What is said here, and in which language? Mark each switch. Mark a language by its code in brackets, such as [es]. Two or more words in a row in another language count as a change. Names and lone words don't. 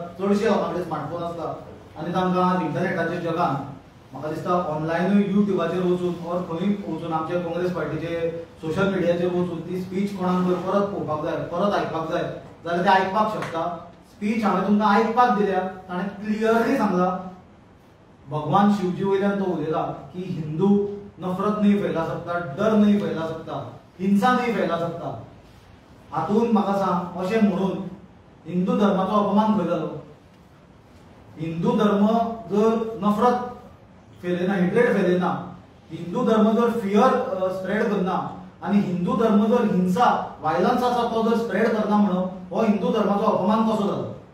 [kok] चडशे लोकां कडेन स्मार्टफोन आसतात आनी तांकां इंटरनेटाच्या जगान म्हाका दिसता ऑनलायनूय युट्यूबाचेर वचून और खंय वचून आमच्या काँग्रेस पार्टीचे सोशल मिडियाचेर वचून ती स्पीच कोणाक जर परत पळोवपाक जाय परत आयकपाक जाय जाल्यार ते आयकपाक शकता. स्पीच हांवें तुमकां आयकपाक दिल्या. ताणें क्लियरली सांगला भगवान शिवजी वयल्यान तो उलयला की [hi] हिंदू नफरत नहीं फैला सकता, डर नहीं फैला सकता, हिंसा नहीं फैला सकता. [kok] हातून म्हाका सांग अशें म्हणून हिंदू धर्माचो अपमान खंय जालो? हिंदू धर्म जर नफरत फैलयना, हेट्रेड फैलयना, हिंदू धर्म जर [en] fear spread [kok] करना आनी हिंदू धर्म जर हिंसा वायलन्स आसा तो जर स्प्रेड करना म्हणून हो हिंदू धर्माचो अपमान कसो जालो?